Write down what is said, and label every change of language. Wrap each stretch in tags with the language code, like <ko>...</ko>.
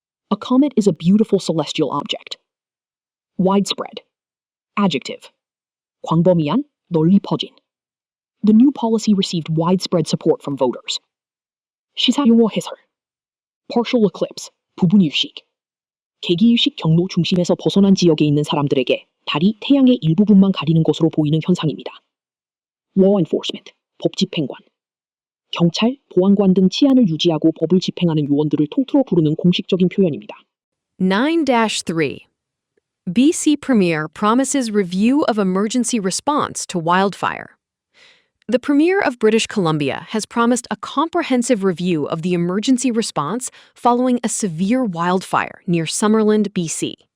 <en>A comet is a beautiful celestial object. Widespread. Adjective.</en> <ko>광범위한, 널리 퍼진.</ko> <en>The new policy received widespread support from voters.</en> <ko>시사용어 해설.</ko> <en>Partial eclipse,</en> <ko>부분일식. 개기일식 경로 중심에서 벗어난 지역에 있는 사람들에게 달이 태양의 일부분만 가리는 것으로 보이는 현상입니다.</ko> <en>Law enforcement,</en> <ko>법 집행관. 경찰, 보안관 등 치안을 유지하고 법을 집행하는 요원들을 통틀어 부르는 공식적인 표현입니다. 9-3.</ko> <en>BC Premier promises review of emergency response to wildfire. The Premier of British Columbia has promised a comprehensive review of the emergency response following a severe wildfire near Summerland, BC.</en>